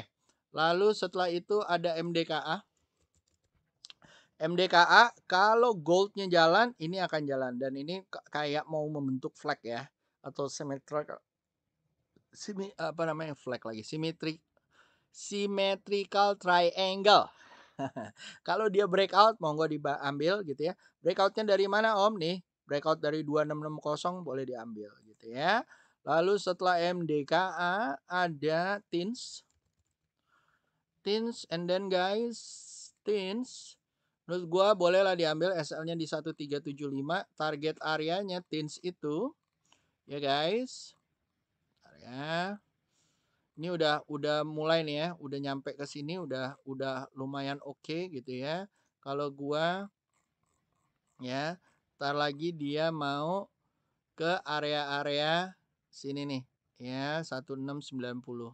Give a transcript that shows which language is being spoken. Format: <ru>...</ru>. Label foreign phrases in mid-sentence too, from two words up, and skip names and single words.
<id>Lalu setelah itu ada MDKA. MDKA kalau goldnya jalan ini akan jalan dan ini kayak mau membentuk flag ya atau symmetrical apa namanya flag lagi</id> <en>symmetrical triangle.</en> <id>Kalau dia breakout monggo diambil gitu ya. Breakoutnya dari mana Om nih? Breakout dari 2660 boleh diambil gitu ya. Lalu setelah MDKA ada Tins</id> <en>and then guys</en> <id>Tins menurut gua bolehlah diambil SL-nya di 1375, target areanya Tins itu ya guys. Ya. Ini udah mulai nih ya, udah nyampe ke sini udah lumayan oke gitu ya. Kalau gua ya, ntar lagi dia mau ke area-area sini nih ya 1690.</id>